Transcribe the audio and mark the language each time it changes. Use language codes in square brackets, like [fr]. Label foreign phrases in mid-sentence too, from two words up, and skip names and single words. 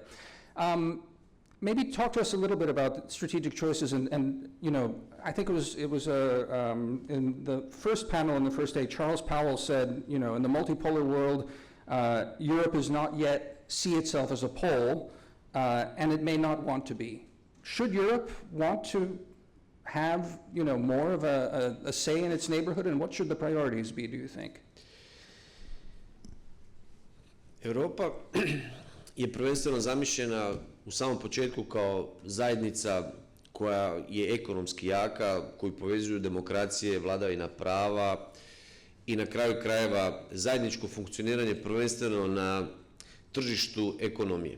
[en] Maybe talk to us a little bit about strategic choices and you know, I think it was in the first panel on the first day, Charles Powell said, you know, in the multipolar world, Europe does not yet see itself as a pole, and it may not want to be. Should Europe want to have, you know, more of a say in its neighborhood, and what should the priorities be, do you think? [hr] Europa je prvenstveno zamišljena u samom početku kao zajednica koja je ekonomski jaka, koju povezuju demokracije, vladavina prava i na kraju krajeva zajedničko funkcioniranje prvenstveno na tržištu ekonomije.